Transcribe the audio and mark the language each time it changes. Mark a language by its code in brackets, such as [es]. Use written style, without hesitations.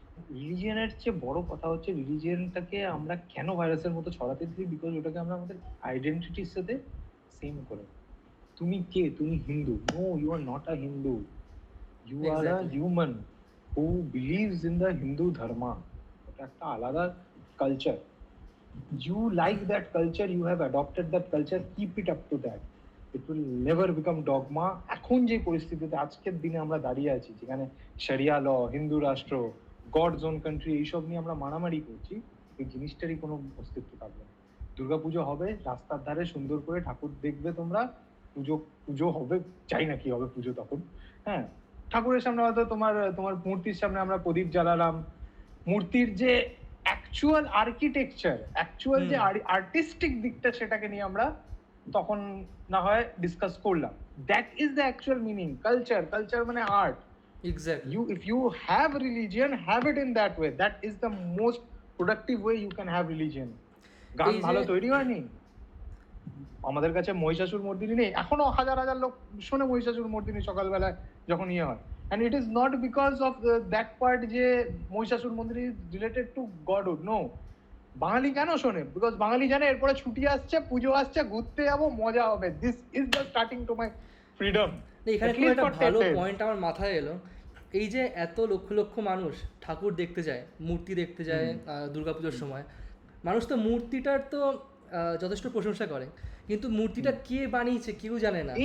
[bn] রিলিজিয়নের চেয়ে বড় কথা হচ্ছে রিলিজিয়নটাকে আমরা কেন ভাইরাসের মতো ছড়াতে দিই, বিকজ ওটাকে আমরা আমাদের আইডেন্টিটির সাথে সেম করে। তুমি কে? তুমি Hindu? [en] No, you are not a Hindu, you are a exactly. Human who believes in the Hindu dharma. [bn] ওটা একটা আলাদা culture. [en] You like that culture, you have adopted that culture, keep it up to that. It will never become dogma. [bn] এখন যে পরিস্থিতিতে আজকের দিনে আমরা দাঁড়িয়ে আছি, যেখানে শরিয়া ল, হিন্দু রাষ্ট্র, গড জোন কান্ট্রি, এইসব নিয়ে আমরা মারামারি করছি, এই জিনিসটারই কোনো অস্তিত্ব থাকবে না। দুর্গাপুজো হবে, রাস্তার ধারে সুন্দর করে ঠাকুর দেখবে তোমরা, পুজো পুজো হবে, চাই না কি হবে পুজো তখন। হ্যাঁ, ঠাকুরের সামনে হয়তো তোমার তোমার মূর্তির সামনে আমরা প্রদীপ জ্বালালাম, মূর্তির যে অ্যাকচুয়াল আর্কিটেকচার, অ্যাকচুয়াল যে আর্টিস্টিক দিকটা, সেটাকে নিয়ে আমরা তখন না হয় ডিসকাস করলাম। [en] That is the actual meaning culture. [bn] Culture মানে art. [en] Exactly. If you have religion, have it in that way. That is the most productive way you can have religion. গান [bn] এই যে ভালো তৈরি হয়নি, আমাদের কাছে মহিষাসুর মর্দিনী নেই, এখনো হাজার হাজার লোক শোনে মহিষাসুর মর্দিনী সকালবেলায় যখন ইয়ে হয়। [en] And it is not because of that part [bn] যে Mahishasur Mardini [en] Related to godhood, no. [bn] বাঙালি কেন শোনে? বিকজ বাঙালি জানে এরপরে ছুটি আসছে, পুজো আসছে, ঘুরতে যাবো, মজা হবে। [en] This is the starting to my freedom. [bn] না, এখানে খুব একটা ভালো পয়েন্ট আমার মাথায় এলো। এই যে এত লক্ষ লক্ষ মানুষ ঠাকুর দেখতে যায়, মূর্তি দেখতে যায় দুর্গাপুজোর সময়, মানুষ তো মূর্তিটার তো যথেষ্ট প্রশংসা করে, কিন্তু মূর্তিটা কে বানিয়েছে কেউ জানে না।